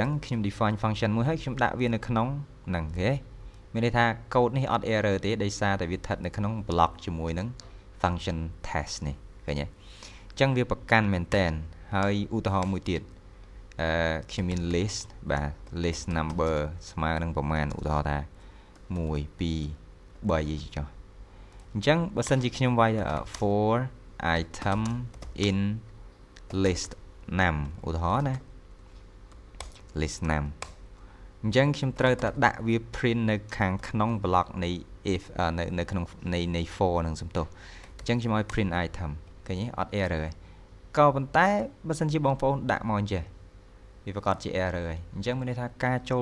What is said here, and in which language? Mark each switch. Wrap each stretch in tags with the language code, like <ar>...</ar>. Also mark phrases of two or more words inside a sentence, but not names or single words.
<km>ងខ្ញុំ</km> <en>define function</en> <km>មួយហើយខ្ញុំដាក់វានៅក្នុងហ្នឹងគេមានន័យថា code នេះអត់ error ទេដោយសារតែវាស្ថិតនៅក្នុង block ជាមួយនឹង</km> <en>function test</en> <km>នេះឃើញទេអញ្ចឹងវាប្រកាន់មែនតើហើយឧទាហរណ៍មួយទៀតខ្ញុំមាន list បាទ</km> <en>list number</en> <km>ស្មើនឹងប្រមាណឧទាហរណ៍ថា1 2 3ចុះអញ្ចឹងបើសិនជាខ្ញុំវាយ</km> <en>for item in list num</en> <km>ឧទាហរណ៍ណា</km> <en>list num</en> <km>អញ្ចឹងខ្ញុំត្រូវតែដាក់វា print នៅខាងក្នុង block នៃ if នៅក្នុងនៃ for នឹងសំទោសអញ្ចឹងខ្ញុំឲ្យ</km> <en>print item</en> <km>ឃើញទេអត់ error ទេក៏ប៉ុន្តែបើសិនជាបងប្អូនដាក់មកអញ្ចឹងវាប្រកាសជា error ហើយអញ្ចឹងមានន័យថាការចូល</km>